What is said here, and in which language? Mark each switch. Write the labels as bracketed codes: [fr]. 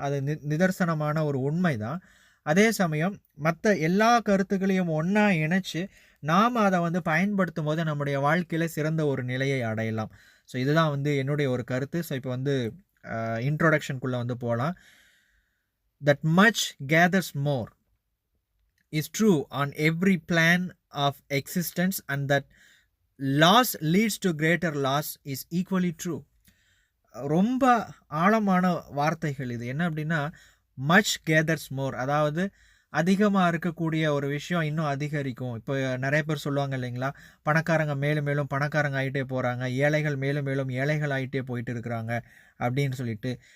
[ta] அது நிதர்சனமான ஒரு உண்மை தான். அதே சமயம் மற்ற எல்லா கருத்துக்களையும் ஒன்றா இணைச்சு நாம் அதை வந்து பயன்படுத்தும் போது நம்முடைய வாழ்க்கையில் சிறந்த ஒரு நிலையை அடையலாம். ஸோ இதுதான் வந்து என்னுடைய ஒரு கருத்து. ஸோ இப்போ வந்து இன்ட்ரோடக்ஷனுக்குள்ளே வந்து போகலாம். [en] That much gathers more is true on every plan of existence and that loss leads to greater loss is equally true. [ta] ரொம்ப ஆழமான வார்த்தைகள் இது. என்ன அப்படின்னா, மச் கேதர்ஸ் மோர், அதாவது அதிகமாக இருக்கக்கூடிய ஒரு விஷயம் இன்னும் அதிகரிக்கும். இப்போ நிறைய பேர் சொல்லுவாங்க இல்லைங்களா, பணக்காரங்க மேலும் மேலும் பணக்காரங்க ஆகிட்டே போகிறாங்க, ஏழைகள் மேலும் மேலும் ஏழைகள் ஆகிட்டே போயிட்டு இருக்கிறாங்க அப்படின்னு சொல்லிட்டு.